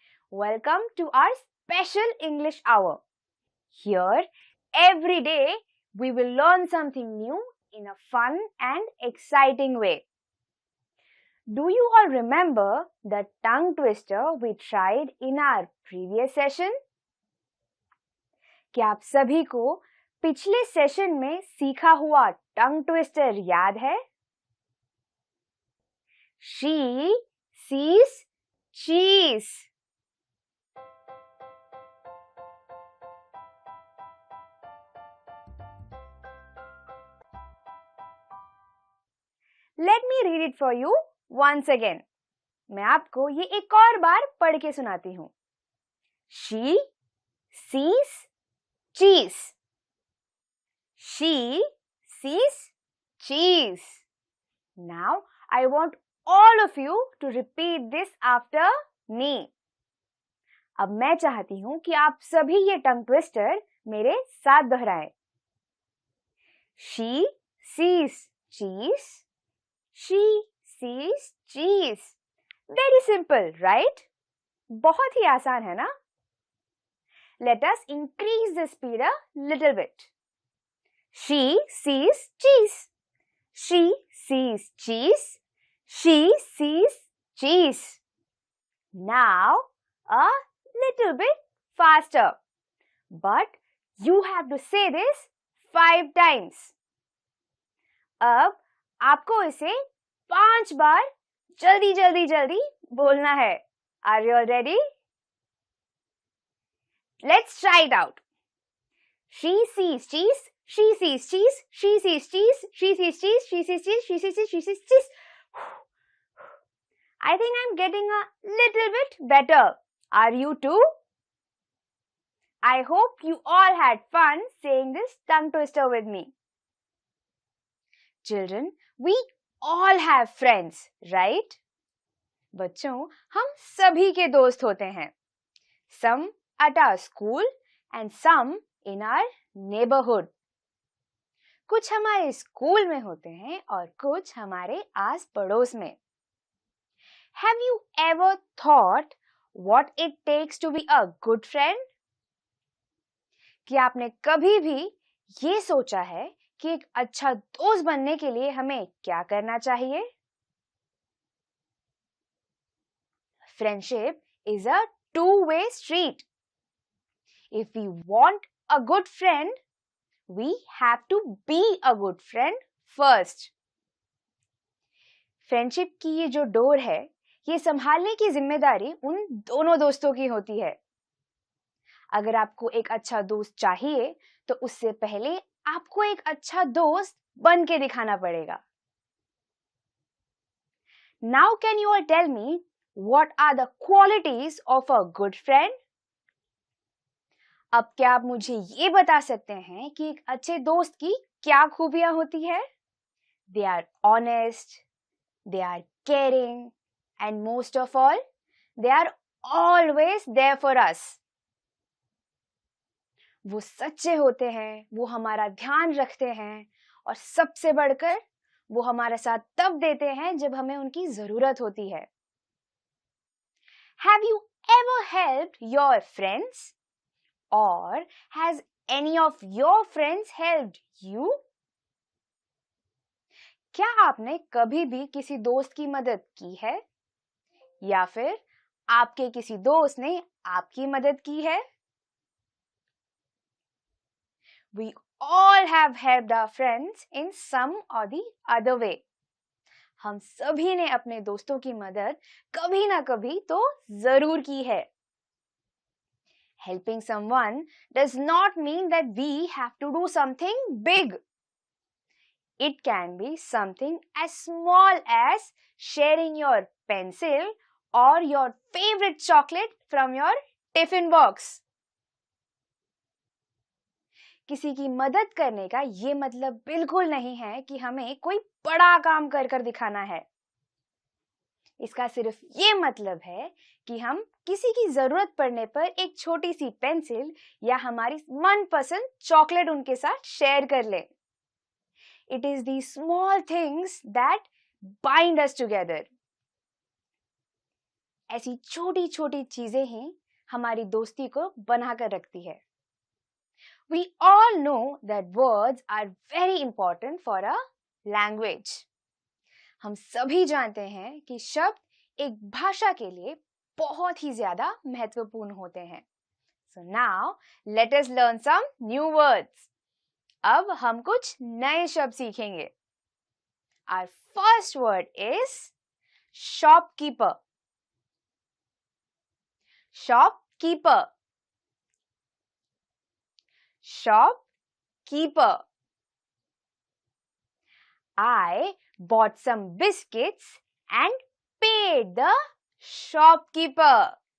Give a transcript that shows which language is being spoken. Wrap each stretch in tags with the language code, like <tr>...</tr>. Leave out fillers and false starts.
<en>Welcome to our special English hour. Here, every day, we will learn something new in a fun and exciting way. Do you all remember the tongue twister we tried in our previous session?</en> <hi>क्या आप सभी को पिछले session में सीखा हुआ tongue twister याद है?</hi> <en>She sees cheese. Let me read it for you once again.</en> <hi>मैं आपको ये एक और बार पढ़ के सुनाती हूँ.</hi> <en>She sees cheese. She sees cheese. Now I want all of you to repeat this after me.</en> <hi>अब मैं चाहती हूँ कि आप सभी ये टंग ट्विस्टर मेरे साथ दोहराएं.</hi> <en>She sees cheese. She sees cheese. Very simple, right?</en> <hi>बहुत ही आसान है ना?</hi> <en>Let us increase the speed a little bit. She sees cheese. She sees cheese. She sees cheese. Now, a little bit faster. But you have to say this 5 times.</en> <hi>अब आपको इसे 5 बार जल्दी बोलना है.</hi> <en>Are you all ready? Let's try it out. She sees cheese. She sees cheese. She sees cheese. She sees cheese. She sees cheese. She sees cheese. She sees cheese. I think I'm getting a little bit better. Are you too? I hope you all had fun saying this tongue twister with me. Children, we all have friends, right?</en> <hi>बच्चों, हम सभी के दोस्त होते हैं.</hi> <en>Some at our school and some in our neighborhood.</en> <hi>कुछ हमारे school में होते हैं और कुछ हमारे आस पड़ोस में.</hi> <en>Have you ever thought what it takes to be a good friend?</en> <hi>क्या आपने कभी भी ये सोचा है कि एक अच्छा दोस्त बनने के लिए हमें क्या करना चाहिए?</hi> <en>Friendship is a two-way street. If we want a good friend, we have to be a good friend first.</en> <hi>Friendship की ये जो डोर है, ये संभालने की जिम्मेदारी उन दोनों दोस्तों की होती है. अगर आपको एक अच्छा दोस्त चाहिए, तो उससे पहले आपको एक अच्छा दोस्त बन के दिखाना पड़ेगा.</hi> <en>Now can you all tell me what are the qualities of a good friend?</en> <hi>अब क्या आप मुझे ये बता सकते हैं कि एक अच्छे दोस्त की क्या खूबियां होती है?</hi> <en>They are honest, they are caring, and most of all, they are always there for us.</en> <hi>वो सच्चे होते हैं, वो हमारा ध्यान रखते हैं और सबसे बढ़कर वो हमारा साथ तब देते हैं जब हमें उनकी जरूरत होती है.</hi> <en>Have you ever helped your friends? Or has any of your friends helped you?</en> <hi>क्या आपने कभी भी किसी दोस्त की मदद की है? या फिर आपके किसी दोस्त ने आपकी मदद की है?</hi> <en>We all have helped our friends in some or the other way.</en> <hi>हम सभी ने अपने दोस्तों की मदद कभी ना कभी तो जरूर की है.</hi> <en>Helping someone does not mean that we have to do something big. It can be something as small as sharing your pencil or your favorite chocolate from your tiffin box.</en> <hi>किसी की मदद करने का ये मतलब बिल्कुल नहीं है कि हमें कोई बड़ा काम कर कर दिखाना है. इसका सिर्फ ये मतलब है कि हम किसी की जरूरत पड़ने पर एक छोटी सी पेंसिल या हमारी मनपसंद चॉकलेट उनके साथ शेयर कर लें.</hi> <en>It is these small things that bind us together.</en> <hi>ऐसी छोटी छोटी चीजें ही हमारी दोस्ती को बनाकर रखती है.</hi> <en>We all know that words are very important for a language.</en> <hi>हम सभी जानते हैं कि शब्द एक भाषा के लिए बहुत ही ज्यादा महत्वपूर्ण होते हैं.</hi> <en>So now let us learn some new words.</en> <hi>अब हम कुछ नए शब्द सीखेंगे.</hi> <en>Our first word is shopkeeper. Shopkeeper. Shopkeeper. I bought some biscuits and paid the shopkeeper.</en>